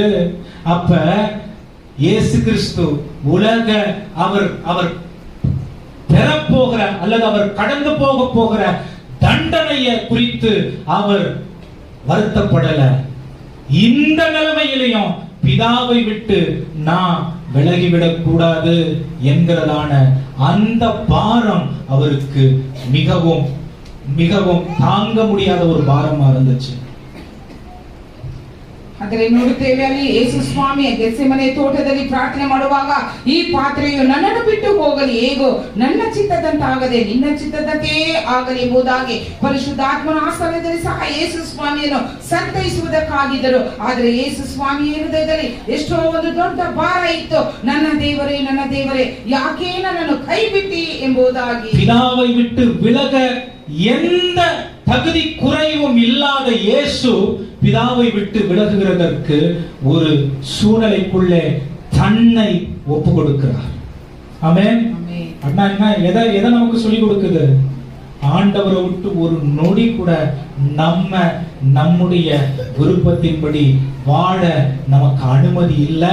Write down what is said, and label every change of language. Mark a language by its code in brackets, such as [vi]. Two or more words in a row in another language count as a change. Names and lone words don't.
[ta] அப்ப இயேசு கிறிஸ்து உலக அவர் பெறப்போகிற அல்லது அவர் கடந்து போகிற தண்டனையை குறித்து அவர் வருத்தப்படல. இந்த நிலைமையிலையும் பிதாவை விட்டு நான் விலகிவிடக் கூடாது என்கிறதான அந்த பாரம் அவருக்கு மிகவும் மிகவும் தாங்க முடியாத ஒரு பாரமா இருந்துச்சு. [kn] ಆದರೆ ನೋಡುತ್ತೇವೆ, ಅಲ್ಲಿ ಯೇಸು ಸ್ವಾಮಿ ಗೆತ್ಸೆಮನೆ ತೋಟದಲ್ಲಿ ಪ್ರಾರ್ಥನೆ ಮಾಡುವಾಗ ಈ ಪಾತ್ರೆಯು ನನ್ನನ್ನು ಬಿಟ್ಟು ಹೋಗಲಿ, ಹೇಗೋ ನನ್ನ ಚಿತ್ತದಂತಾಗದೆ ನಿನ್ನ ಚಿತ್ತದಂತೆಯೇ ಆಗಲಿ ಎಂಬುದಾಗಿ ಪರಿಶುದ್ಧಾತ್ಮನ ಆಸ್ಥಾನದಲ್ಲಿ ಸಹ ಯೇಸು ಸ್ವಾಮಿಯನ್ನು ಸಂತೈಸುವುದಕ್ಕಾಗಿದ್ದರು. ಆದರೆ ಯೇಸು ಸ್ವಾಮಿಯ ಹೃದಯದಲ್ಲಿ ಎಷ್ಟೋ ಒಂದು ದೊಡ್ಡ ಭಾರ ಇತ್ತು. ನನ್ನ ದೇವರೇ ಯಾಕೆ ನನ್ನನ್ನು ಕೈ ಬಿಟ್ಟಿ ಎಂಬುದಾಗಿ. [ta] பிதாவை விட்டு விலக எந்த தகுதி குறைவும் இல்லாத இயேசு பிதாவை விட்டு விலகுகிறதற்கு ஒரு சூழ்நிலைக்குள்ளே தன்னை ஒப்பு கொடுக்கிறார். ஆமென். அண்ணா என்ன எதை நமக்கு சொல்லி கொடுக்குது? ஆண்டவரை விட்டு ஒரு நொடி கூட நம்முடைய விருப்பத்தின்படி வாழ நமக்கு அனுமதி இல்லை.